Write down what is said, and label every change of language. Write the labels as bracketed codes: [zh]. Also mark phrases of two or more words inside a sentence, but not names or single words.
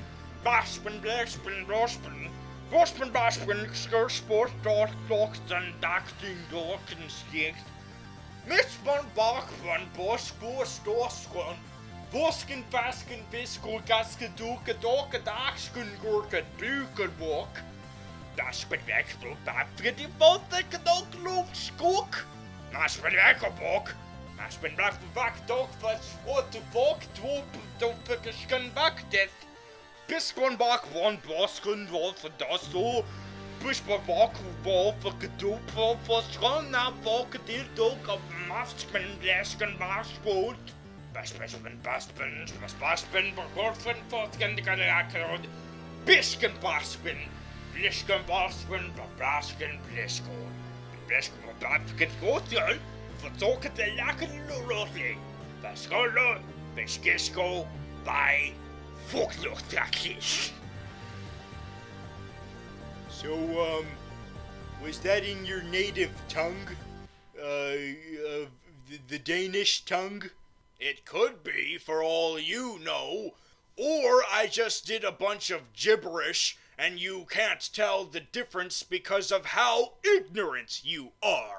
[en] Baspen blaspen blospen. Waspen baspen skirsport dort dokten dakting dorken stiekt. Mispan bakvan bosko stoskon. Vosken fasken fiskol gaske duke doke dagsken gurken buken walk. Daspen wekstel bafke die botte kadok loof skok. Naspen wekkerbok. Naspen blaf vak dok vas voor te volk dwoep sken bak dit. Piskon bak one bosken wolf das so. Pushbar bak wolf gedoop voor schoon na volk deel dok op masken blasken baaspoot. Baspen, bakkorfen, fotken, de kanarakerod. Bisken baspen. Blisken, Basken, Babasken, Blisko. Blisken, Babasken, Gothel. Verzogen de lakken lorotling. Baskolo, Beskisko, bij Volksluchtrakjes. So, was that in your native tongue? The Danish tongue? It could be, for all you know. Or I just did a bunch of gibberish, and you can't tell the difference because of how ignorant you are.